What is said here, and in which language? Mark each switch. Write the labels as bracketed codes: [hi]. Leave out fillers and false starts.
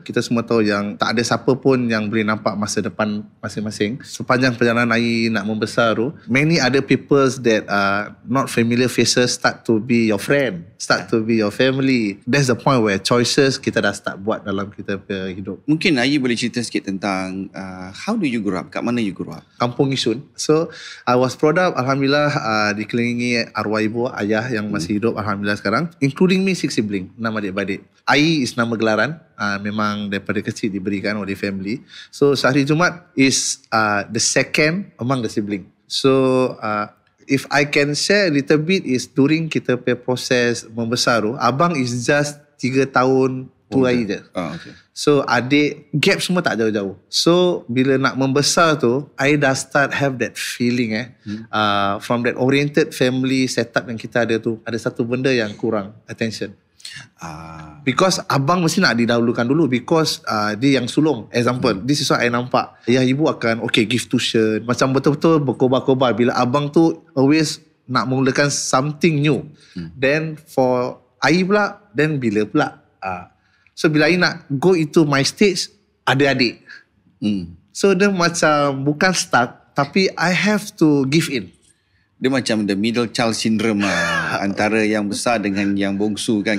[ms] Kita semua tahu yang tak ada siapa pun yang boleh nampak masa depan masing-masing. Sepanjang perjalanan air nak membesar tu, [en] many other people that are not familiar faces start to be your friend, start to be your family. That's the point where choices [ms] kita dah start buat dalam kita punya hidup. Mungkin Ayi boleh cerita sikit tentang [en] how do you grow up? [ms] Kat mana [en] you grow up? [ms] Kampung Isun. [en] So I was brought up, [ms] Alhamdulillah, dikelilingi arwah ibu, ayah yang masih hidup, Alhamdulillah sekarang. [en] Including me, 6 sibling, [ms] 6 adik-beradik. Ai is nama gelaran, memang daripada kecil diberikan oleh family. [en] So Sahari Jumaat is the second among the sibling. So if I can share a little bit is during [ms] kita punya proses membesar tu, [en] abang is just [ms] 3 tahun tua je. [en] Okay. [ms] So adik gap semua tak jauh-jauh. So bila nak membesar tu, I dah [en] start have that feeling from that oriented family setup [ms] yang kita ada tu, ada satu benda yang kurang attention. Because abang mesti nak didahulukan dulu, because dia yang sulung. [en] Example, this is what I nampak. [ms] Ayah ibu akan [en] give tuition, [ms] macam betul-betul berkobar-kobar. Bila abang tu always nak memulakan something new. Then for Ai pula, then bila pula so bila I nak [en] go into my stage, [ms] ada adik. So dia macam bukan stuck, tapi [en] I have to give in. [ms] Dia macam [en] the middle child syndrome lah. [ms] Antara yang besar dengan yang bongsu kan.